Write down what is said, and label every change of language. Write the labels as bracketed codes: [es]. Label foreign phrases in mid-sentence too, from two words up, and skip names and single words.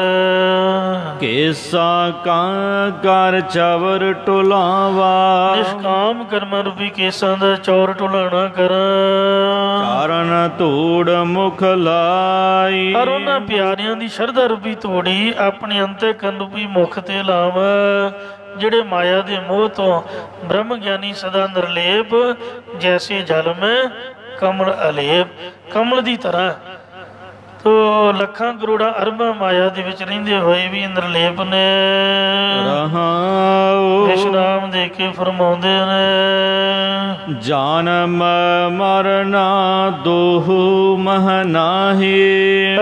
[pa] ਕੇਸਾ ਕਾ ਕਰ ਚਵਰ ਢੁਲਾਵਾ, ਨਿਸ਼ਕਾਮ ਕਰਮ ਰੂਪੀ ਕੇਸਾਂ ਦਾ ਚੌਰ ਢੁਲਾਣਾ ਕਰਾਂ। ਚਰਣ ਤੋੜ ਮੁਖ ਲਾਈ, ਔਰ ਉਨ੍ਹਾਂ ਪਿਆਰਿਆਂ ਦੀ ਸ਼ਰਧਾ ਰੂਪੀ ਤੋੜੀ ਅਪਣੇ ਅੰਤਹਕਰਣ ਰੂਪੀ ਮੁਖ ਤੇ ਲਾਵਾਂ। ਜਿਹੜੇ ਮਾਇਆ ਦੇ ਮੋਹ ਤੋਂ ਬ੍ਰਹਮ ਗਿਆਨੀ ਸਦਾ ਨਿਰਲੇਪ, ਜੈਸੇ ਜਲ ਮੇਂ ਕਮਲ ਅਲੇਪ। ਕਮਲ ਦੀ ਤਰ੍ਹਾਂ ਤੋ ਲੱਖਾਂ ਕਰੋੜਾਂ ਅਰਬਾਂ ਮਾਇਆ ਦੇ ਵਿੱਚ ਰਹਿੰਦੇ ਹੋਏ ਵੀ ਨਿਰਲੇਪ ਨੇ ਰਹਾਉ। ਵਿਸ਼ਰਾਮ ਦੇ ਕੇ ਫਰਮਾਉਂਦੇ ਨੇ ਜਨਮ ਮਰਨਾ ਦੋਹੂ ਮਹ ਨਾਹੀ।